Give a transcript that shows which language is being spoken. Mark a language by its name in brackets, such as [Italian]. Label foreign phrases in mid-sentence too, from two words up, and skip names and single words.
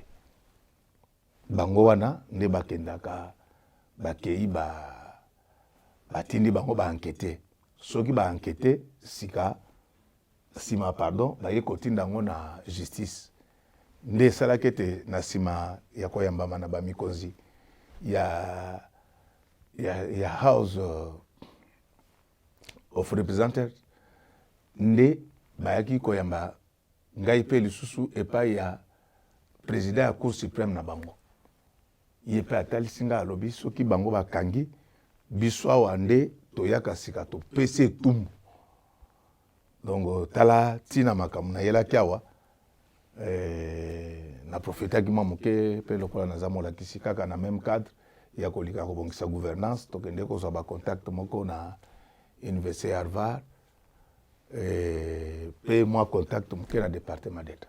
[Lingala] Bango wana nde bakendaka bakei batindi bango baenquête soki baenquête sima pardon baye kotinda ngo na justice nde esalaki ete na sima ya koyambama na bamikonzi ya house [English] of representatives [Lingala] nde bayaki koyamba ngai pe lisusu epai ya président ya [French] cour suprême [Lingala] na bango ye pe atalisi ngai alobi soki bango bakangi biso awa nde toyaka sika topesi etumbu. Donc tala tina makambo nayelaki awa na profetaki mwa moke mpe lokola naza molakisi kaka na [French] même cadre [Lingala] ya kolika kobongisa gouvernance tokende kozwa bacontact moko na université ya Harvard mpe mwa contact moke na [French] département d'état.